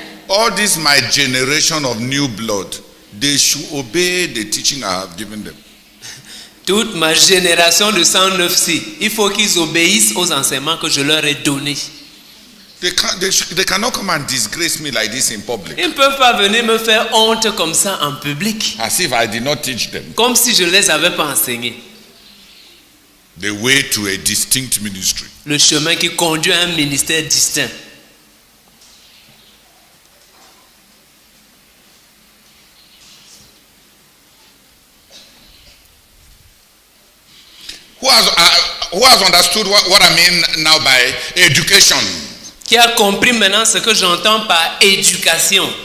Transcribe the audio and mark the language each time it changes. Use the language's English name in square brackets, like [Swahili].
[English] All this my generation of new blood, they should obey the teaching I have given them. [French] Toute ma génération de 109C, il faut qu'ils obéissent aux enseignements que je leur ai donnés. [English] They cannot come and disgrace me like this in public. [French] Ils ne peuvent pas venir me faire honte comme ça en public, [English] As if I did not teach them [French] comme si je ne les avais pas enseignés. [English] the way to a distinct ministry. [French] Le chemin qui conduit à un ministère distinct. [English] Who has understood what I mean now by education? [French] Qui a compris maintenant ce que j'entends par éducation?